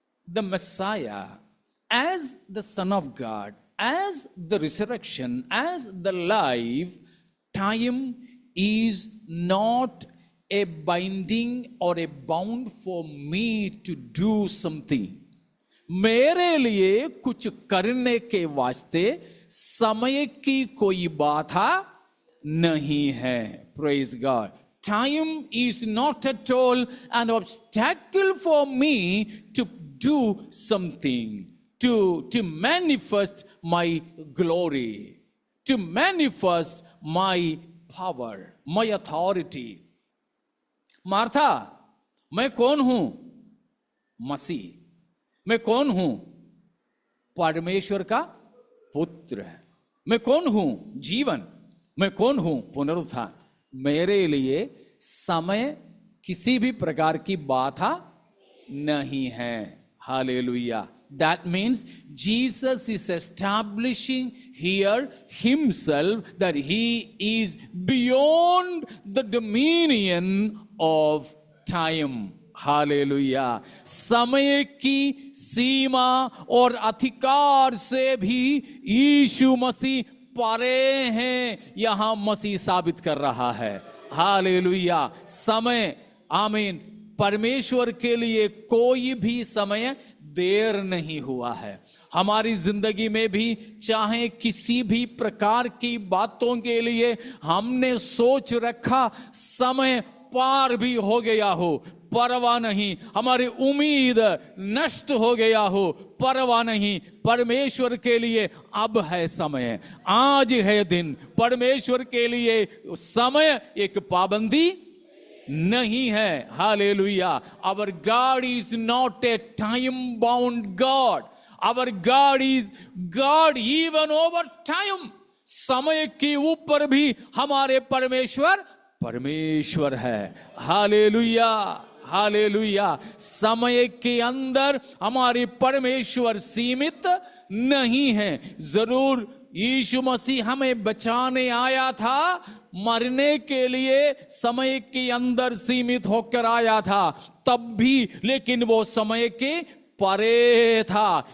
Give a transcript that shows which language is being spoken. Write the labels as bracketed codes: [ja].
[en] The Messiah, as the son of God, as the resurrection, as the life, time is not a binding or a bound for me to do something. [hi] मेरे लिए कुछ करने के वास्ते समय की कोई बाधा नहीं है। [en] Praise God. Time is not at all an obstacle for me to do something, to manifest my glory, to manifest my power, my authority. [hi] Martha, मैं कौन हूं? मसीह। मैं कौन हूं? परमेश्वर का पुत्र। मैं कौन हूं? जीवन। मैं कौन हूं? पुनरुत्थान। मेरे लिए समय किसी भी प्रकार की बाधा नहीं है। Hallelujah. [en] That means Jesus is establishing here himself that he is beyond the dominion of time. [hi] Hallelujah. समय की सीमा और अधिकार से भी यीशु मसीह परे हैं, यहां मसीह साबित कर रहा है। हालेलुया। समय, आमीन, परमेश्वर के लिए कोई भी समय देर नहीं हुआ है। हमारी जिंदगी में भी चाहे किसी भी प्रकार की बातों के लिए हमने सोच रखा समय पार भी हो गया हो, परवाह नहीं। हमारी उम्मीद नष्ट हो गया हो, परवाह नहीं। परमेश्वर के लिए अब है समय, आज है दिन। परमेश्वर के लिए समय एक पाबंदी नहीं है। Hallelujah. [en] Our God is not a time bound God. Our God is God even over time. [hi] समय के ऊपर भी हमारे परमेश्वर है। Hallelujah, hallelujah. समय के अंदर हमारे परमेश्वर सीमित नहीं है। जरूर यीशु मसीह हमें बचाने आया था, मरने के लिए समय के अंदर सीमित होकर आया था तब भी, लेकिन वो समय के परे था।